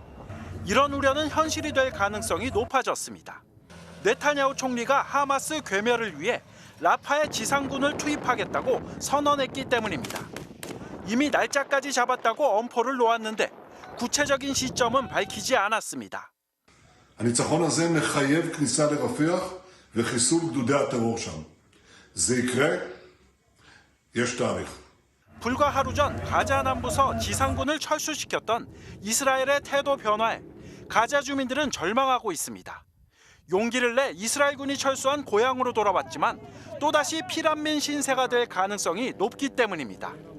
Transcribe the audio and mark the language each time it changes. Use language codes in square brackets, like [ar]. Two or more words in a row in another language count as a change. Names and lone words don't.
[ko] 이런 우려는 현실이 될 가능성이 높아졌습니다. 네타냐후 총리가 하마스 괴멸을 위해 라파에 지상군을 투입하겠다고 선언했기 때문입니다. 이미 날짜까지 잡았다고 엄포를 놓았는데 구체적인 시점은 밝히지 않았습니다. [he] הניצחון הזה מחייב כניסה לרפיח וחיסול גדודי הטרור שם. זה יקרה, יש תאריך. [ko] 불과 하루 전 가자 남부서 지상군을 철수시켰던 이스라엘의 태도 변화에 가자 주민들은 절망하고 있습니다. 용기를 내 이스라엘군이 철수한 고향으로 돌아왔지만 또다시 피난민 신세가 될 가능성이 높기 때문입니다.